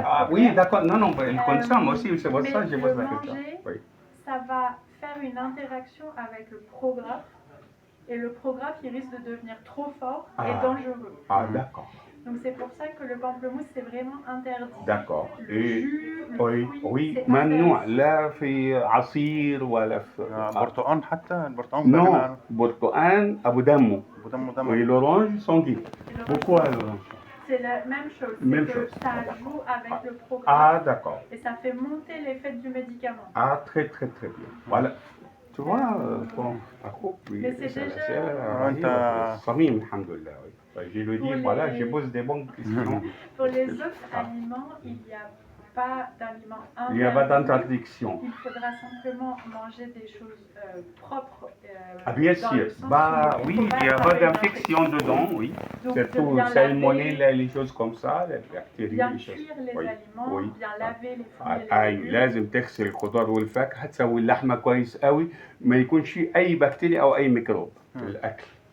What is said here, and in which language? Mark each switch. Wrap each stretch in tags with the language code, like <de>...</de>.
<fr>Oui, d'accord. Non, il consomme aussi, c'est pour ça que je pose la question. Oui. Ça va faire une interaction avec le prographe, et le prographe, il risque de devenir trop fort et dangereux. Ah, d'accord. Donc c'est pour ça que le pamplemousse, c'est vraiment interdit. D'accord. Le jus, le fruit,</fr> <ar>oui, ممنوع لا في عصير ولا في برتقان حتى البرتقان</ar> <fr>non,</fr> <ar>برتقان ابو دمه</ar> <fr>oui, l'orange sanguine. Pourquoi l'orange? C'est la même chose, ça joue avec le programme. Ah, d'accord. Et ça fait monter l'effet du médicament. Ah, très bien. Voilà. Tu vois, mais c'est déjà... Samim, alhamdoulilah. Je le dis, voilà, je pose des bonnes questions. Pour les autres aliments, il n'y a pas d'aliments interdits. Il n'y a pas d'interdiction. Il faudra simplement manger des choses propres. Bien sûr. Oui, il n'y a pas d'infection dedans, oui. Surtout salmonelle, les choses comme ça, les bactéries. Bien cuire les aliments, bien laver les fruits et les légumes.</fr> <ar>لازم تغسل الخضار والفاكهة، تسوي اللحمة كويس قوي، ما يكونش فيه أي بكتيريا أو أي ميكروب في الأكل.</ar>